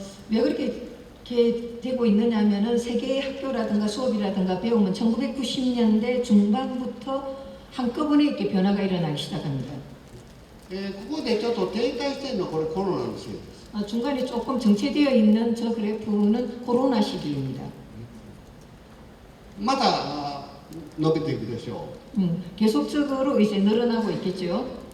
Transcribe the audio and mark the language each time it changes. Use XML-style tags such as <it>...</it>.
<ko>왜 그렇게 되고 있느냐 하면은 세계 학교라든가 수업이라든가 배움은 1990년대 중반부터 한꺼번에 이렇게 변화가 일어나기 시작합니다.</ko> <ja>ここでちょっと停滞しているのはこれコロナのせいです。</ja> <ko>중간에 조금 정체되어 있는 저 그래프는 코로나 시기입니다.</ko> <ja>また伸びていくでしょう。</ja> <ko>계속적으로 이제 늘어나고 있겠죠.</ko>